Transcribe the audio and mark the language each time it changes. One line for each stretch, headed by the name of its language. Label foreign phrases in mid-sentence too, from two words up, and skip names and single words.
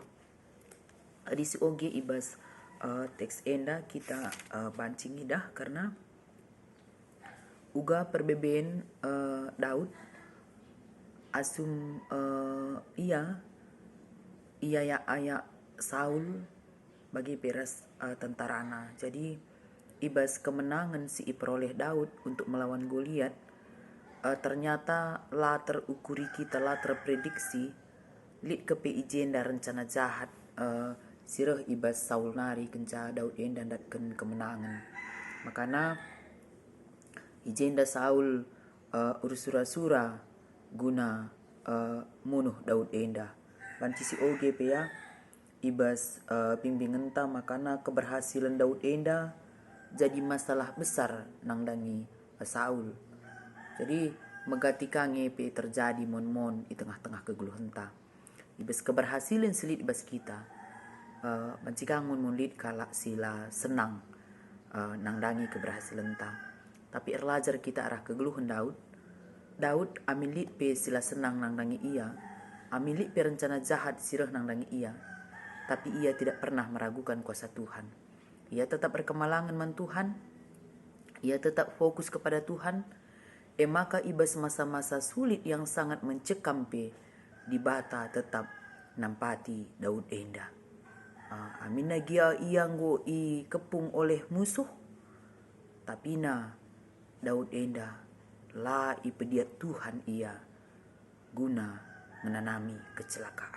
Batak Karo: Adisi oge ibas teks enda kita bancing idah karena uga perbebeen Daud asum ia ya ayak Saul bagi peras tentarana. Jadi ibas kemenangan si iperoleh Daud
Indonesian: untuk melawan Goliat
Batak Karo: ternyata la terukuri kita, la terprediksi lit kepe ijenda
Indonesian: rencana jahat
Batak Karo: sirah ibas Saul nari kenca Daud enda datkan kemenangan. Makana ijenda Saul ursura-sura guna munuh Daud enda. Banci si OGP ya ibas bimbingan ta makana keberhasilan Daud enda
Indonesian: jadi masalah besar
Batak Karo: nang dangi Saul. Jadi megatika ngepe terjadi mon di tengah-tengah keguluhan ta. Ibas keberhasilan selit ibas kita banci kangun mulit kalak sila senang nang dangi keberhasilan ta. Tapi erlajar kita arah keguluhan Daud amilit pe sila senang nang dangi ia, amilit pe
Indonesian: rencana jahat
Batak Karo: sirah nang dangi ia,
Indonesian: tapi ia tidak pernah meragukan kuasa Tuhan.
Batak Karo: Ia tetap berkemalangan man Tuhan,
Indonesian: ia tetap fokus kepada Tuhan.
Batak Karo: Maka ibas masa-masa sulit
Indonesian: yang sangat mencekam
Batak Karo: pe di bata tetap nampati Daud enda. Amina gia ia nggo i kepung
Indonesian: oleh musuh,
Batak Karo: tapi na Daud enda la ipediat Tuhan ia guna menanami kecelakaan.